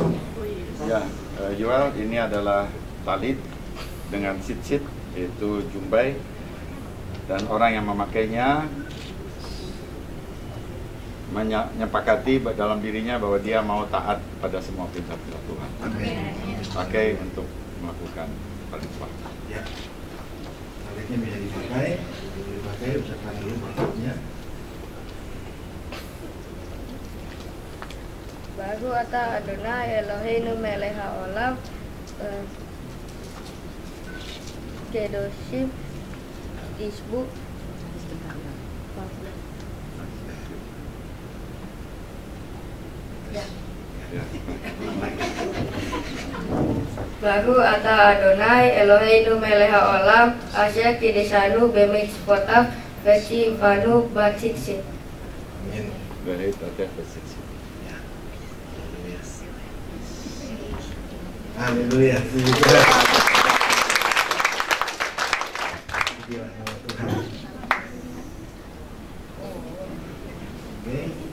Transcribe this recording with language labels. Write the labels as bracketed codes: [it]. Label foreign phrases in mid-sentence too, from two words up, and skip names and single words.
[id] Ya, Yoel ini adalah talit dengan sit-sit, yaitu jumbai, dan orang yang memakainya menyepakati dalam dirinya bahwa dia mau taat pada semua perintah-perintah Tuhan. Pakai untuk melakukan perintah. Ya, talitnya bisa dipakai, ucapkan dulu maksudnya. [he] ברוך אתה אדני אלהינו מלך העולם קדושים ישבו ברוך אתה אדני אלהינו מלך העולם אשר קדשנו במצותיו וצונו בציצית. [id] Amin. Baik, tetap bersit-sit. Haleluya. Puji Tuhan. Pujilah nama Tuhan. Oke.